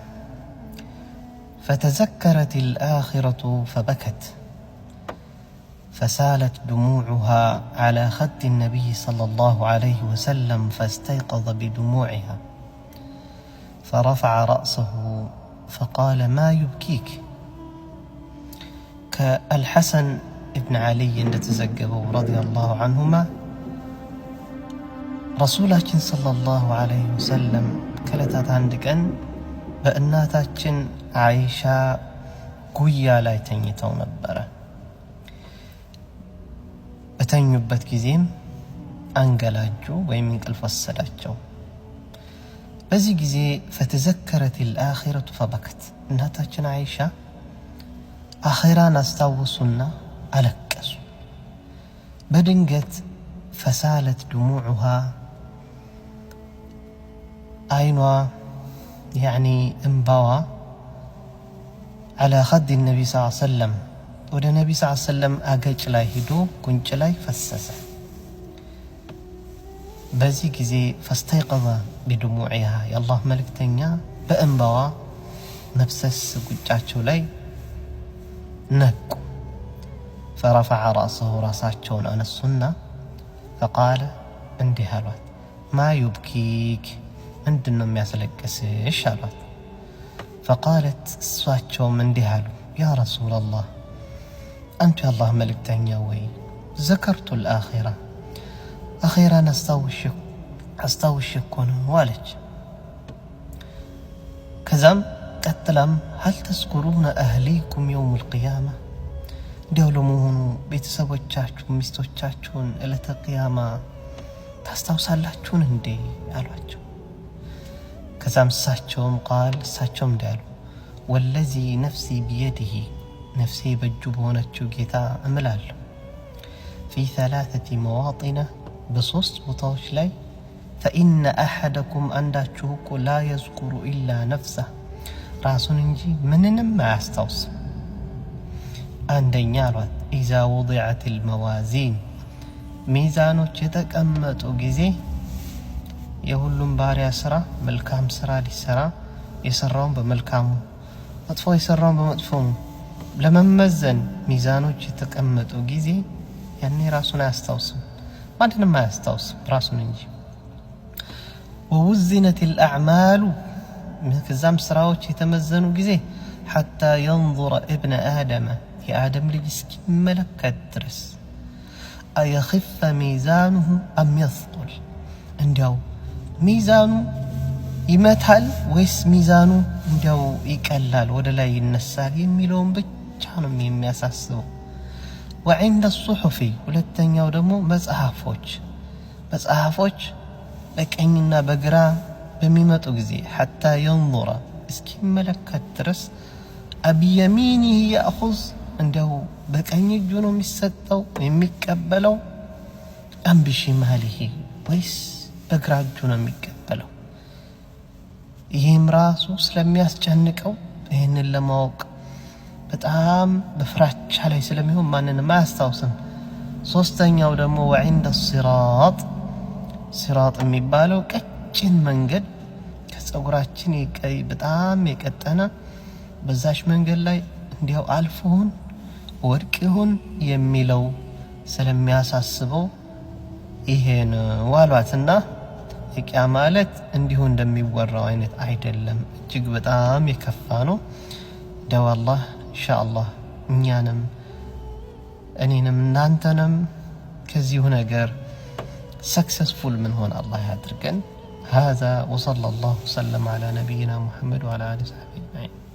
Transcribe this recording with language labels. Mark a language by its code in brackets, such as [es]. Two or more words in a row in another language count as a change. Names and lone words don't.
[ar] فتذكرت الآخرة فبكت فسالت دموعها على خد النبي صلى الله عليه وسلم فاستيقظ بدموعها فرفع رأسه فقال ما يبكيك. كالحسن ابن علي [am] እንደተዘገበው [ar] رضي الله عنهما [am] ረሱላችን [ar] صلى الله عليه وسلم [am] ከለታት አንድ ቀን በእናታችን አይሻ ጉያ ላይ ተኝተው ነበረ። በተኙበት ጊዜም አንገላጁ ወይም እንቅልፍ ወሰዳቸው። በዚህ ጊዜ [ar] فتذكرت الآخرة فبكت [am] እናታችን አይሻ አኺራን አስታወሱና አለቀሱ። በድንገት [ar] فسالت دموعها [am] አይኗ እንባዋ [ar] على خد النبي صلى الله عليه وسلم [am] ወደ ነቢ [ar] صلى الله عليه وسلم [am] አገጭ ላይ ሄዶ ጉንጭ ላይ ፈሰሰ። በዚህ ጊዜ [ar] فاستيقظ بدموعها [am] የአላህ መልእክተኛ በእንባዋ መፍሰስ ጉንጫቸው ላይ ነቁ። [ar] فرفع رأسه [am] ራሳቸውን አነሱና فقال እንዲህ አሏት [ar] ما يبكيك [am] ምንድነው የሚያስለቅስሽ አሏት። فقالت እሷቸውም እንዲህ አሉ [ar] يا رسول الله أنت يا الله [am] መልእክተኛ ወይ [ar] ذكرت الآخرة [am] አኺራን አስታውሽ እኮ ነው አለች። ከዛም ቀጥላም [ar] هل تذكرون أهليكم يوم القيامة [am] እንዲያው ለመሆኑ ቤተሰቦቻችሁ ሚስቶቻችሁን ዕለተ ቂያማ ታስታውሳላችሁን እንዴ አሏቸው። ከዛም እሳቸውም እንዳሉ [ar] والذي نفسي بيده [am] ነፍሴ በእጁ በሆነችው ጌታ እምላለሁ [ar] في 3 مواطن [am] በሶስት ቦታዎች [ar] ላይ فإن أحدكم [am] አንዳችሁ እኮ [ar] لا يذكر إلا نفسه ራሱን [am] እንጂ ምንንም አያስታውስም። አንደኛ አሏት [ar] إذا وضعت الموازين [am] ሚዛኖች የተቀመጡ ጊዜ የሁሉም ባሪያ ስራ መልካም ስራ ሊሰራ የሰራውን በመልካሙ መጥፎ የሰራውን በመጥፎ ለመመዘን ሚዛኖች የተቀመጡ ጊዜ ያኔ ራሱን አያስታውስም፣ ማንንም አያስታውስም ራሱን እንጂ። [ar] ووزنت الأعمال [am] ከዛም ስራዎች የተመዘኑ ጊዜ [ar] حتى ينظر ابن آدم [am] የአደም ልጅ እስኪመለከት ድረስ [ar] أيخف ميزانه أم يثقل [am] እንዲያው ሚዛኑ ይመታል ወይስ ሚዛኑ እንዲያው ይቀላል ወደ ላይ ይነሳል የሚለውን ብቻ ነው የሚያሳስበው። [ar] وعند الصحف [am] ሁለተኛው ደግሞ መጽሐፎች በቀኝና በግራ በሚመጡ ጊዜ [ar] حتى ينظر [am] እስኪመለከት ድረስ [ar] أبيمينه يأخذ [am] እንዲያው በቀኝ እጁ ነው የሚሰጠው የሚቀበለው [ar] أم بشماله [am] ወይስ በግራ እጁ ነው የሚቀበለው። ይህም ራሱ ስለሚያስጨንቀው ይህንን ለማወቅ በጣም በፍራቻ ላይ ስለሚሆን ማንንም አያስታውስም። ሶስተኛው ደግሞ [ar] وعند الصراط [am] ሲራጥ የሚባለው ቀጭን መንገድ ከፀጉራችን በጣም የቀጠነ በዛሽ መንገድ ላይ እንዲያው አልፎን ወድቅ ይሁን የሚለው ስለሚያሳስበው ይሄን ዋሏትና የቂያ ማለት እንዲሁ እንደሚወራው አይነት አይደለም፣ እጅግ በጣም የከፋ ነው። ደው አላህ ኢንሻአላህ እኛንም እኔንም እናንተንም ከዚሁ ነገር ሰክሰስፉል ምን ሆነ አላህ ያድርገን። [ar] هذا وصلى الله وسلم على نبينا محمد وعلى آله وصحبه أجمعين.